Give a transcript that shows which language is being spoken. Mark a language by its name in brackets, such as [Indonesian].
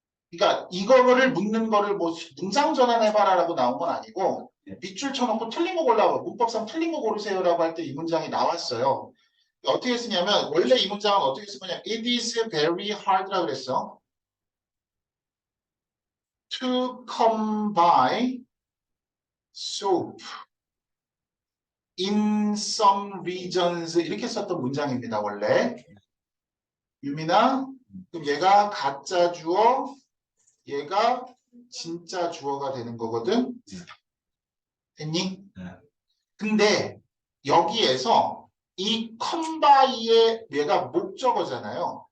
[Korean] 그러니까 이거를 묻는 거를 뭐 문장 전환해봐라 라고 나온 건 아니고 밑줄 쳐놓고 틀린 거 골라봐. 문법상 틀린 거 고르세요 라고 할 때 이 문장이 나왔어요. 어떻게 쓰냐면 원래 이 문장은 어떻게 쓰냐면 [English] It is very hard [Korean] 라고 그랬어. [English] To come by soap in some regions 이렇게 썼던 문장입니다. [Korean] 원래 유민아 그럼 얘가 가짜 주어 얘가 진짜 주어가 되는 거거든. 됐니? 네. 근데 여기에서 이 come by의 얘가 목적어잖아요.